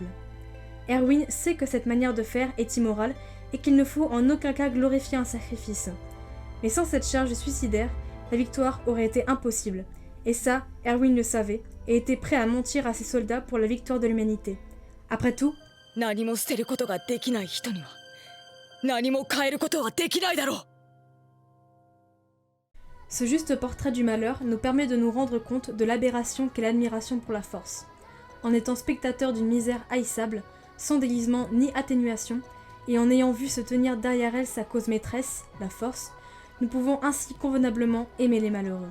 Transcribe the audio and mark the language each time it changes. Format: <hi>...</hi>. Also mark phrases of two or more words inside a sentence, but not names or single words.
<fr>Erwin sait que cette manière de faire est immorale et qu'il ne faut en aucun cas glorifier un sacrifice. Mais sans cette charge suicidaire, la victoire aurait été impossible. Et ça, Erwin le savait et était prêt à mentir à ses soldats pour la victoire de l'humanité. Après tout,</fr> <ja>何も捨てることができない人には何も変えることはできないだろう。</ja> <fr>ce juste portrait du malheur nous permet de nous rendre compte de l'aberration qu'est l'admiration pour la force. En étant spectateur d'une misère haïssable, sans déguisement ni atténuation, et en ayant vu se tenir derrière elle sa cause maîtresse, la force, nous pouvons ainsi convenablement aimer les malheureux.</fr>